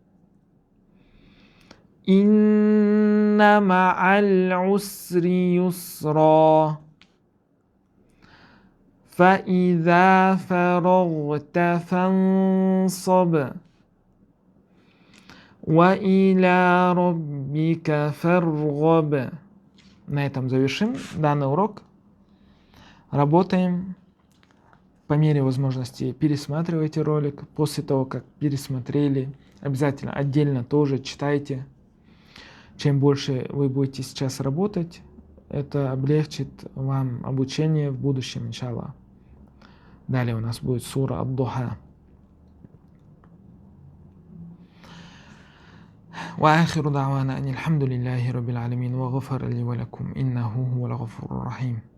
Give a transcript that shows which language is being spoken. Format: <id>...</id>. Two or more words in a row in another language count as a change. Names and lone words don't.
<ar>إن مع العسر يسرا فإذا فرغت فانصب وإلى ربك فارغب.</ar> <ru>На этом завершим данный урок. Работаем. По мере возможности пересматривайте ролик. После того, как пересмотрели, обязательно отдельно тоже читайте. Чем больше вы будете сейчас работать, это облегчит вам обучение в будущем,</ru> <ar>إن شاء الله.</ar> <ru>Далее у нас будет сура Ад-Духа.</ru> <ar>وآخر دعوانا أن الحمد لله رب العالمين وغفر لي ولكم إنه هو الغفور الرحيم.</ar>